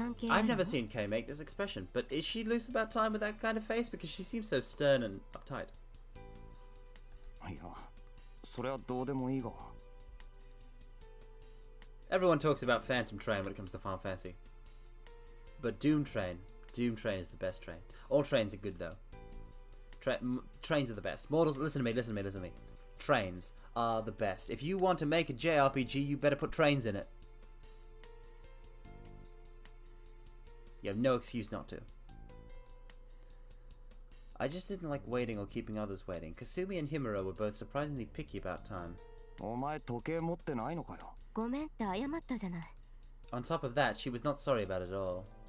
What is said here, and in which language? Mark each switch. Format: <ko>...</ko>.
<en>I've never seen Kay make this expression, but is she loose about time with that kind of face? Because she seems so stern and uptight.</en> <ja>いや、それはどうでもいいが。</ja> <en>Everyone talks about Phantom Train when it comes to Final Fantasy. But Doom Train is the best train. All trains are good though. Trains are the best. Mortals, listen to me. Trains are the best. If you want to make a JRPG, you better put trains in it. You have no excuse not to. I just didn't like waiting or keeping others waiting. Kasumi and Himuro were both surprisingly picky about time.</en> <ja>お前時計持ってないのかよ。ごめんって謝ったじゃない。</ja> <en>On top of that, she was not sorry about it at all.</en>